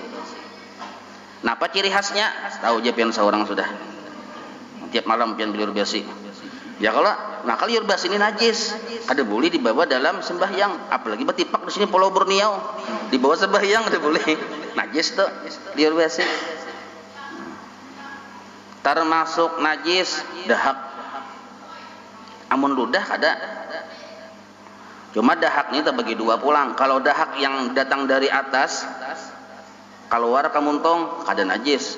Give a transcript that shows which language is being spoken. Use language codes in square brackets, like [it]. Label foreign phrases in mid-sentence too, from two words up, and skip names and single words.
[id] Nah, apa ciri khasnya? [bjn] Tahu aja pian seorang sudah. Tiap malam pian liur basi. Ya kalau liur basi ini najis, ada boleh dibawa dalam sembahyang. Apalagi betipak di sini Pulau Borneo, dibawa sembahyang ada boleh. Najis tuh liur basi. [id] Termasuk najis dahak. [bjn] Amun ludah ada. Cuma dahak ini terbagi dua pulang. Kalau dahak yang datang dari atas, Keluar ka muntong kada najis.